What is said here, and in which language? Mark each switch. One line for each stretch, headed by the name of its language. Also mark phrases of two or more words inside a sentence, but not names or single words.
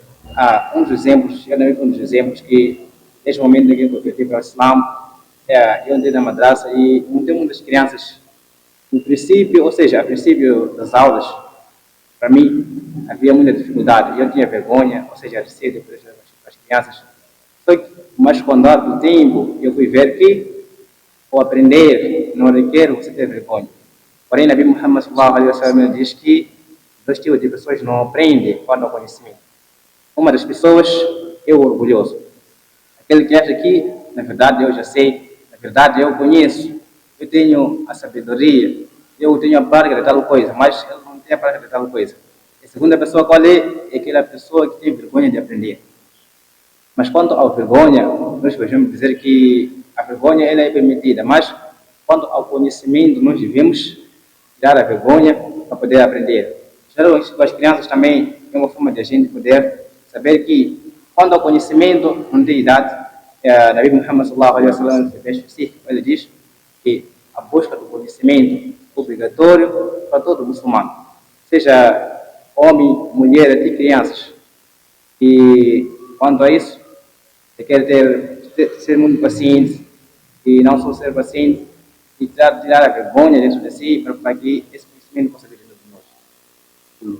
Portuguese: Um dos exemplos que, neste momento em que eu converti para o Islam, eu entrei na madrasa e muitas crianças, no princípio, ou seja, a princípio das aulas, para mim, havia muita dificuldade. Eu tinha vergonha, ou seja, receio para as crianças. Mas com o andar do tempo, eu fui ver que o aprender não requer você ter vergonha. Porém, Nabi Muhammad
Arabic: صلى الله عليه وسلم
Portuguese: diz que dois tipos de pessoas não aprendem quando há conhecimento. Uma das pessoas é o orgulhoso. Aquele que acha que, na verdade, eu já sei, na verdade, eu conheço, eu tenho a sabedoria, eu tenho a prática de tal coisa, mas eu não tenho a prática de tal coisa. A segunda pessoa qual é? É aquela pessoa que tem vergonha de aprender. Mas quanto à vergonha, nós podemos dizer que a vergonha ela é permitida, mas quanto ao conhecimento, nós devemos tirar a vergonha para poder aprender. Geralmente, com as crianças também é uma forma de a gente poder saber que quando ao conhecimento não tem idade. Nabi Muhammad
Arabic: صلى الله عليه وسلم
Portuguese: é específico, ele diz que a busca do conhecimento é obrigatório para todo muçulmano, seja homem, mulher, até crianças. E quanto a isso, você quer ser muito paciente e não só ser paciente e tirar a vergonha dentro de si para que esse conhecimento possa vir dentro de